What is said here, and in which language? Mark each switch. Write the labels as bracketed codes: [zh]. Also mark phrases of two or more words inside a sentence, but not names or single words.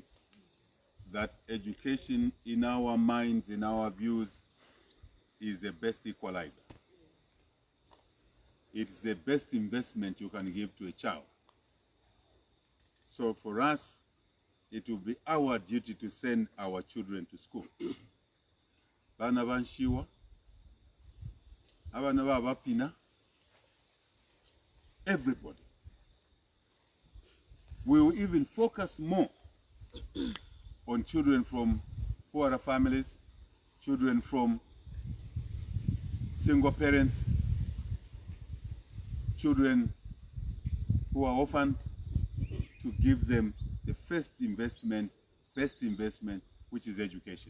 [en] That education, in our minds, in our views, is the best equalizer. It's the best investment you can give to a child. So for us, it will be our duty to send our children to school. [bem] Bana banshiwa, abana babapina, [en] everybody. We will even focus more on children from poorer families, children from single parents, children who are orphaned, to give them the first investment, best investment, which is education.